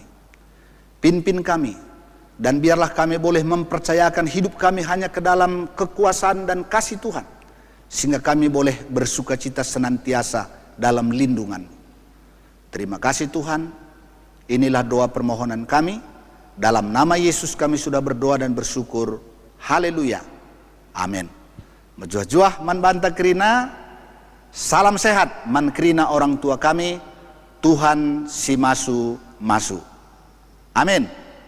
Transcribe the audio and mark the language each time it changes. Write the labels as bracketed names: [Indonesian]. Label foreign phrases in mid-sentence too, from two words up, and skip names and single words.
[Indonesian] Pimpin kami, dan biarlah kami boleh mempercayakan hidup kami hanya ke dalam kekuasaan dan kasih Tuhan, sehingga kami boleh bersukacita senantiasa dalam lindungan. Terima kasih Tuhan. Inilah doa permohonan kami. Dalam nama Yesus kami sudah berdoa dan bersyukur. Haleluya. Amin. [Batak Karo] Mejuah-juah man banta kerina. [Indonesian] Salam sehat [Batak Karo] man kerina [Indonesian] orang tua kami. [Batak Karo] Tuhan si masu. Amin.